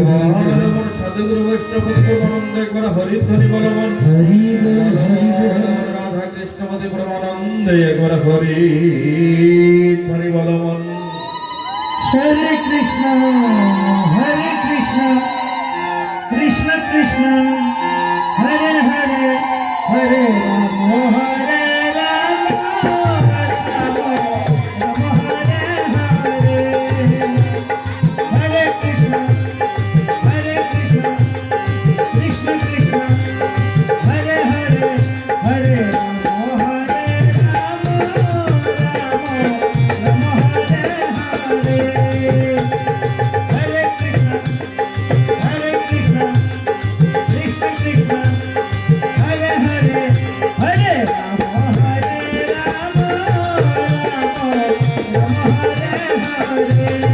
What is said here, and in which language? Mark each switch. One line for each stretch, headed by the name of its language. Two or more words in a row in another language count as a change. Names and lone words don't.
Bangla: বল মন সাধুগুরু বৈষ্ণব পতি পরমানন্দে একবার হরিধ্বনি বলবন হরি বল হরি বল রাধা কৃষ্ণ পতি পরমানন্দে একবার হরি ধ্বনি বলবন
Sanskrit: হরে কৃষ্ণ কৃষ্ণ কৃষ্ণ হরে হরে হরে রাম হরে রাম রাম রাম হরে হরে হরে কৃষ্ণ কৃষ্ণ কৃষ্ণ হরে হরে হরে রাম হরে রাম রাম রাম হরে হরে হরে কৃষ্ণ কৃষ্ণ কৃষ্ণ হরে হরে হরে রাম হরে রাম রাম রাম হরে হরে